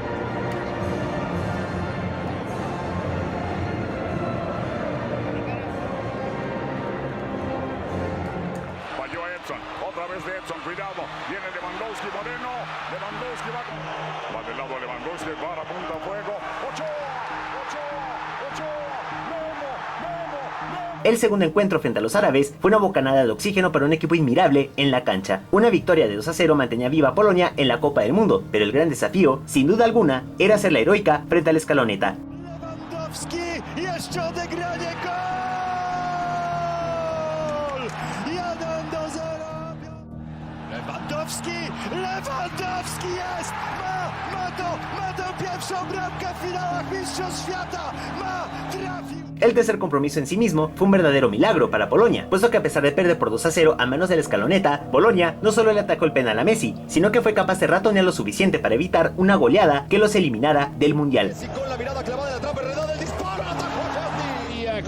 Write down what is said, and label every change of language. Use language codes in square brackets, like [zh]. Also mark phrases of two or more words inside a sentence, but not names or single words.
[es] Falló Edson, otra vez de Edson, cuidado, viene Lewandowski, Moreno, Lewandowski va del lado de Lewandowski, para punta fuego, Ochoa, El segundo encuentro frente a los árabes fue una bocanada de oxígeno para un equipo inmirable en la cancha. Una victoria de 2-0 mantenía viva a Polonia en la Copa del Mundo, pero el gran desafío, sin duda alguna, era hacer la heroica frente a la escaloneta. [pl] Lewandowski, jeszcze odegranie, gol! 1-0. Lewandowski jest! Ma tę pierwszą bramkę w finałach Mistrzostw Świata! Trafił! [es] El tercer compromiso en sí mismo fue un verdadero milagro para Polonia, puesto que a pesar de perder por 2-0 a manos de la escaloneta, Polonia no solo le atacó el penal a Messi, sino que fue capaz de ratonear lo suficiente para evitar una goleada que los eliminara del Mundial. Con la mirada clavada en la trampa, redonda, el disparo, atajó Jordi.